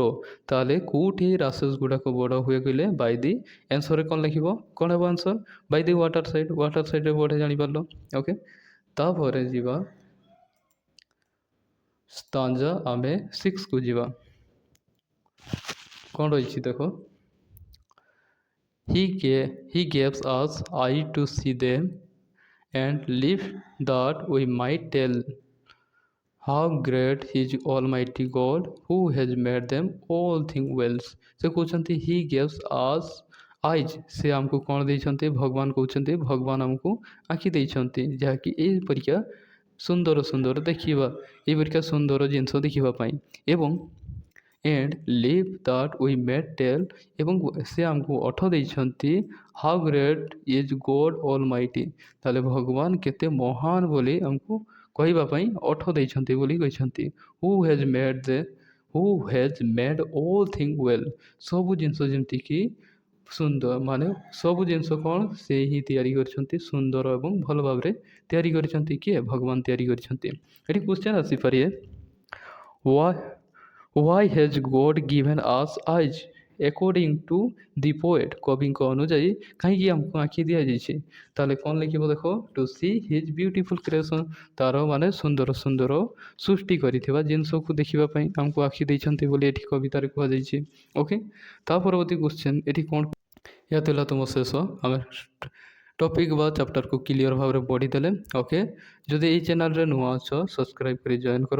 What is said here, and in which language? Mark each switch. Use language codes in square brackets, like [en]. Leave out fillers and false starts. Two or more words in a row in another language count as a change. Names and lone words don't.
[or] ତାହେଲେ କେଉଁଠି ରାସେସ୍ ଗୁଡ଼ାକ ବଡ଼ ହୁଏ କହିଲେ [en] by the, [or] ଆନ୍ସର୍ରେ କ'ଣ ଲେଖିବ, କ'ଣ ହେବ ଆନ୍ସର୍, [en] by the water side, water sideରେ [or] ବଢ଼େ ଜାଣିପାରିଲ। ଓକେ, ତାପରେ ଯିବା ସ୍ଟାଞ୍ଜା ଆମେ 6କୁ ଯିବା। କ'ଣ ରହିଛି ଦେଖ, [en] he gives us eye to see them and live that we might tell how great is almighty God who has made them all things well। [or] ସେ କହୁଛନ୍ତି [en] he gives us eyes, [or] ସେ ଆମକୁ କ'ଣ ଦେଇଛନ୍ତି, ଭଗବାନ କହୁଛନ୍ତି ଭଗବାନ ଆମକୁ ଆଖି ଦେଇଛନ୍ତି, ଯାହାକି ଏଇ ପରୀକ୍ଷା ସୁନ୍ଦର ସୁନ୍ଦର ଦେଖିବା, ଏଇ ପରୀକ୍ଷା ସୁନ୍ଦର ଜିନିଷ ଦେଖିବା ପାଇଁ, ଏବଂ [en] and live that we may tell, [or] ଏବଂ ସେ ଆମକୁ ଅଠ ଦେଇଛନ୍ତି [en] how great is God almighty। [or] ତାହେଲେ ଭଗବାନ କେତେ ମହାନ ବୋଲି ଆମକୁ କହିବା ପାଇଁ ଅଠ ଦେଇଛନ୍ତି ବୋଲି କହିଛନ୍ତି। [en] who has made all things well, [or] ସବୁ ଜିନିଷ ଯେମିତିକି ସୁନ୍ଦର, ମାନେ ସବୁ ଜିନିଷ କ'ଣ ସେ ହିଁ ତିଆରି କରିଛନ୍ତି, ସୁନ୍ଦର ଏବଂ ଭଲ ଭାବରେ ତିଆରି କରିଛନ୍ତି, କିଏ, ଭଗବାନ ତିଆରି କରିଛନ୍ତି। ଏଠି କ୍ୱେଶ୍ଚନ୍ ଆସିପାରେ, [en] why has God given us eyes according to the poet। [or] କବିଙ୍କ ଅନୁଯାୟୀ କାହିଁକି ଆମକୁ ଆଖି ଦିଆଯାଇଛି, ତାହେଲେ କ'ଣ ଲେଖିବ ଦେଖ, [en] to see his beautiful creation, [or] ତାର ମାନେ ସୁନ୍ଦର ସୁନ୍ଦର ସୃଷ୍ଟି କରିଥିବା ଜିନିଷକୁ ଦେଖିବା ପାଇଁ ଆମକୁ ଆଖି ଦେଇଛନ୍ତି ବୋଲି ଏଠି କବିତାରେ କୁହାଯାଇଛି। ଓକେ, ତା ପରବର୍ତ୍ତୀ କ୍ୱେଶ୍ଚନ୍ ଏଠି କ'ଣ, ଏହା ଥିଲା ତୁମ ଶେଷ, ଆମେ ଟପିକ୍ ବା ଚାପ୍ଟରକୁ କ୍ଲିଅର ଭାବରେ ପଢ଼ିଦେଲେ। ଓକେ, ଯଦି ଏଇ ଚ୍ୟାନେଲରେ ନୂଆ ଅଛ ସବସ୍କ୍ରାଇବ୍ କରି ଜଏନ୍ କର।